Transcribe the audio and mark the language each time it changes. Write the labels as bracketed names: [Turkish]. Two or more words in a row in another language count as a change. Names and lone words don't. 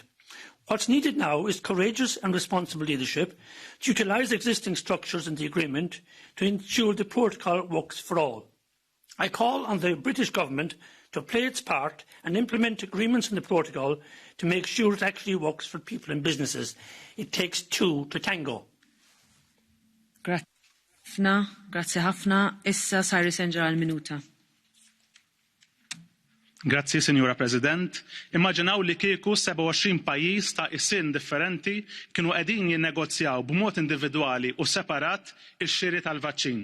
[English] What's needed now is courageous and responsible leadership to utilise existing structures in the agreement to ensure the protocol works for all. I call on the British government to play its part and implement agreements in the protocol to make sure it actually works for people and businesses. It takes two to tango. [Maltese] Grazie ħafna. Issa Cyrus Angel għal minuta. Grazzi, Signora President. Immaġinaw li kieku 27 pajjiż ta' isin differenti kienu qegħdin jinnegozjaw b'mod individwali u separat ix-xiri tal-vaċċin.